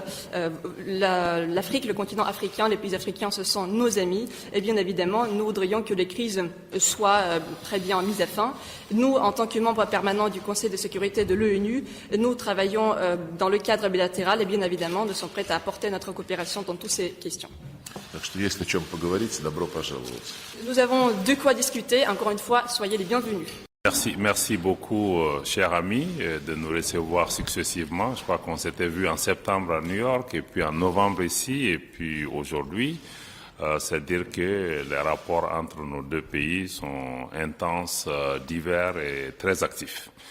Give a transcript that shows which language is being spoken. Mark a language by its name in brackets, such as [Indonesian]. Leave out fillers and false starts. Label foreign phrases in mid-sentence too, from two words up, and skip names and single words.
[French] L'Afrique, le continent africain, les pays africains, ce sont nos amis. Et bien évidemment, nous voudrions que les crises soient très bien mises à fin. Nous, en tant que membres permanents du Conseil de sécurité de l'ONU, nous travaillons dans le cadre bilatéral et bien évidemment, nous sommes prêts à apporter notre coopération dans toutes ces questions. [Russian] Так что, если о чем поговорить, добро пожаловать. [French] Nous avons de quoi discuter. Encore une fois, soyez les bienvenus. Merci beaucoup, cher ami, de nous recevoir successivement. Je crois qu'on s'était vu en septembre à New York, et puis en novembre ici, et puis aujourd'hui. C'est dire que les rapports entre nos deux pays sont intenses, divers et très actifs.